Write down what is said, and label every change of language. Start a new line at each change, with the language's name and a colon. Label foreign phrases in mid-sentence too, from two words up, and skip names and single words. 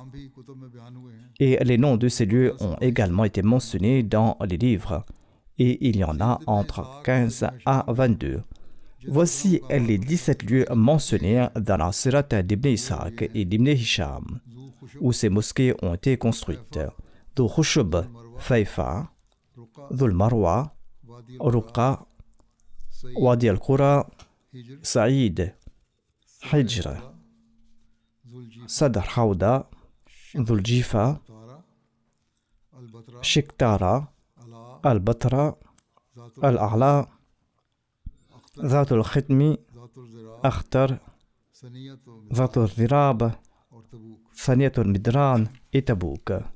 French: Et les noms de ces lieux ont également été mentionnés dans les livres, et il y en a entre 15 à 22. Voici les 17 lieux mentionnés dans la Sirat d'Ibn Ishaq et d'Ibn Hisham, où ces mosquées ont été construites. Dhul Khushb, Faifa, Dhul Marwa, Ruqa, Wadi al-Qura, Saïd, Hijr, Sadr Khawda, Dhul Jifa, Shiktara, Al-Batra, Al-A'la, Zatul Khitmi, Akhtar, Zatul Zirab, Saniyatul Midran et Tabouk.